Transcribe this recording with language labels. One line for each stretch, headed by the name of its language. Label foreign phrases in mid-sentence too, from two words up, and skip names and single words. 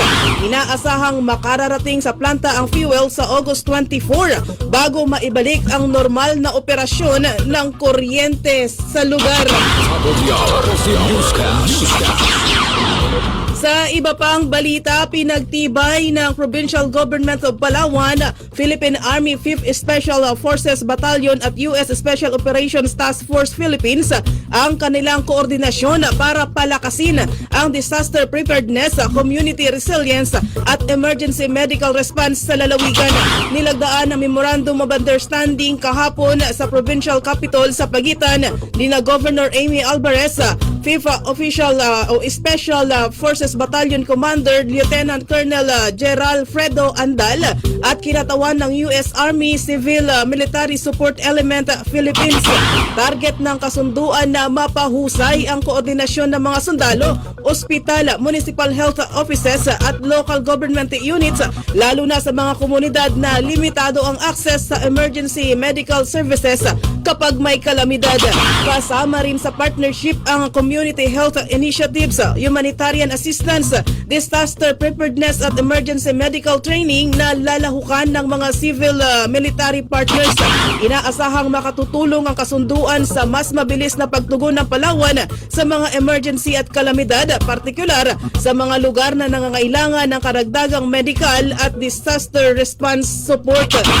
Filipino: Inaasahang makararating sa planta ang fuel sa August 24 bago maibalik ang normal na operasyon ng kuryente sa lugar. Sa iba pang balita, pinagtibay ng Provincial Government of Palawan, Philippine Army 5th Special Forces Battalion at US Special Operations Task Force Philippines ang kanilang koordinasyon para palakasin ang
English: disaster preparedness, community resilience
Filipino: at
English: emergency medical response
Filipino: sa lalawigan. Nilagdaan ang Memorandum of Understanding kahapon sa Provincial Capitol sa pagitan ni Governor Amy Alvarez, FIFA Official o Special Forces Battalion Commander Lieutenant Colonel Gerald Fredo Andal at kinatawan ng US Army Civil Military Support Element Philippines. Target ng kasunduan na mapahusay ang koordinasyon ng mga sundalo, ospital,
English: municipal health offices
Filipino: at
English: local government units
Filipino: lalo na sa mga komunidad na limitado ang access sa
English: emergency medical services
Filipino: kapag may kalamidad. Kasama rin sa partnership ang
English: community health initiatives, humanitarian assistance, disaster preparedness
Filipino: at
English: emergency medical training
Filipino: na lalahukan ng mga
English: civil military partners.
Filipino: Inaasahang makatutulong ang kasunduan sa mas mabilis na pagtugon ng Palawan sa mga emergency at kalamidad, partikular sa mga lugar na nangangailangan ng karagdagang medical at
English: disaster response support.